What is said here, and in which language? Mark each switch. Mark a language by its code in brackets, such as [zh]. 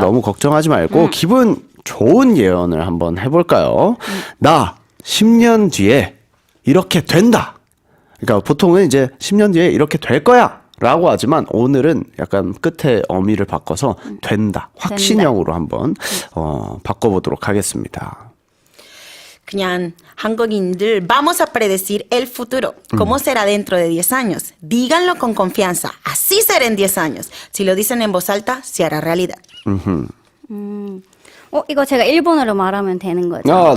[ko] 너무 걱정하지 말고 기분 좋은 예언을 한번 해볼까요? 나 10년 뒤에 이렇게 된다. 그러니까 보통은 이제 10년 뒤에 이렇게 될 거야 라고 하지만 오늘은 약간 끝에 어미를 바꿔서 된다. 확신형으로 한번 바꿔보도록 하겠습니다. 그냥 한국인들 [es] vamos a predecir el futuro. ¿Cómo será dentro de 10 años? Díganlo con confianza. Así será en 10 años. Si lo dicen en voz alta, se hará realidad. [ko] 이거 제가 일본어로 말하면 되는 거죠?